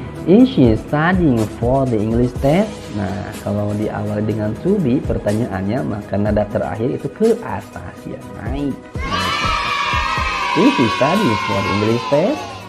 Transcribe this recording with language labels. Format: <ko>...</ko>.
<en>Is she studying for the English test?</en> <id>Nah, kalau diawali dengan to be pertanyaannya, maka nada terakhir itu ke atas ya, naik.</id> <en>Is she studying for the English test?</en>